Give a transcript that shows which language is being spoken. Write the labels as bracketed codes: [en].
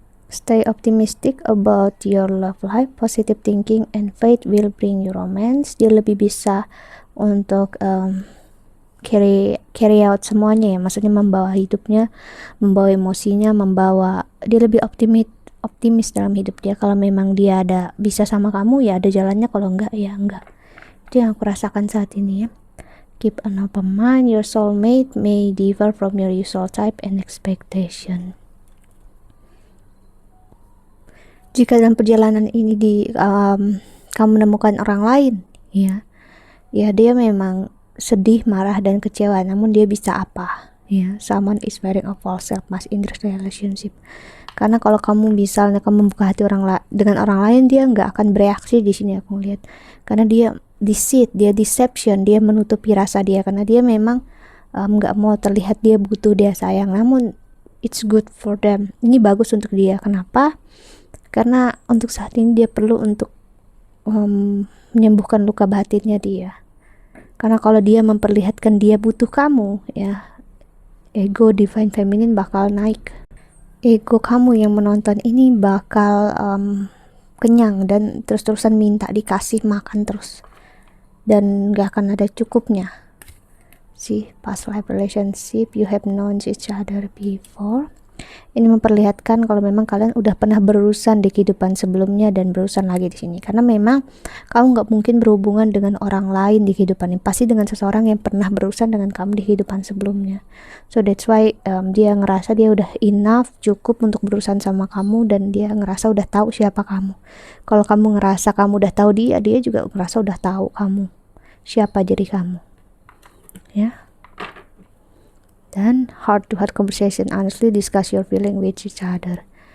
[en] Stay optimistic about your love life. Positive thinking and faith will bring you romance. [id] Dia lebih bisa untuk [en] carry out [id] semuanya ya, maksudnya membawa hidupnya, membawa emosinya, dia lebih optimis dalam hidup dia. Kalau memang dia ada bisa sama kamu ya ada jalannya, kalau enggak ya enggak. Itu yang aku rasakan saat ini ya. [en] Keep an open mind, your soulmate may differ from your usual type and expectation. [id] Jika dalam perjalanan ini kamu menemukan orang lain ya dia memang sedih, marah dan kecewa, namun dia bisa apa ya. [en] Someone is wearing a false self mask in this relationship. [id] Karena kalau kamu misalnya kamu membuka hati dengan orang lain, dia nggak akan bereaksi di sini aku lihat, karena dia deceit, dia deception, dia menutupi rasa dia, karena dia memang nggak mau terlihat dia butuh, dia sayang, namun [en] it's good for them, [id] ini bagus untuk dia. Kenapa? Karena untuk saat ini dia perlu untuk menyembuhkan luka batinnya dia. Karena kalau dia memperlihatkan dia butuh kamu ya, ego divine feminine bakal naik. Ego kamu yang menonton ini bakal kenyang dan terus-terusan minta dikasih makan terus, dan gak akan ada cukupnya. [en] See, past life relationship, you have known each other before. [id] Ini memperlihatkan kalau memang kalian udah pernah berurusan di kehidupan sebelumnya dan berurusan lagi di sini. Karena memang kamu nggak mungkin berhubungan dengan orang lain di kehidupan ini, pasti dengan seseorang yang pernah berurusan dengan kamu di kehidupan sebelumnya. [en] So that's why [id] dia ngerasa dia udah [en] enough, [id] cukup untuk berurusan sama kamu, dan dia ngerasa udah tahu siapa kamu. Kalau kamu ngerasa kamu udah tahu dia juga ngerasa udah tahu kamu siapa diri kamu ya. Dan [en] heart to heart conversation, honestly discuss your feeling with each other.